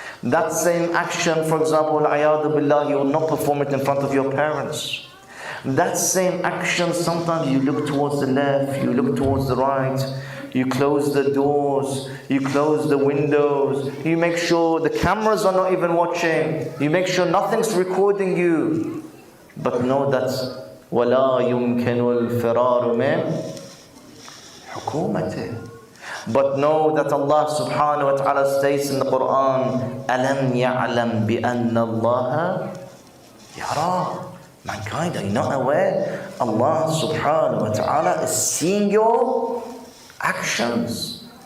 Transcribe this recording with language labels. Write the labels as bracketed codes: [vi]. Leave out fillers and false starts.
[en] That same action, for example, [ar] al-'iyadu billah, [en] you will not perform it in front of your parents. That same action, sometimes you look towards the left, you look towards the right, you close the doors, you close the windows, you make sure the cameras are not even watching, you make sure nothing's recording you. But know that [ar] وَلَا يُمْكِنُ الْفِرَارُ مِنْ حُكُومَتِهِ. [en] But know that Allah subhanahu wa ta'ala states in the Quran, [ar] أَلَمْ يَعْلَمْ بِأَنَّ اللَّهَ يَرَى. [en] Mankind, are you not aware? Allah subhanahu wa ta'ala is seeing your actions.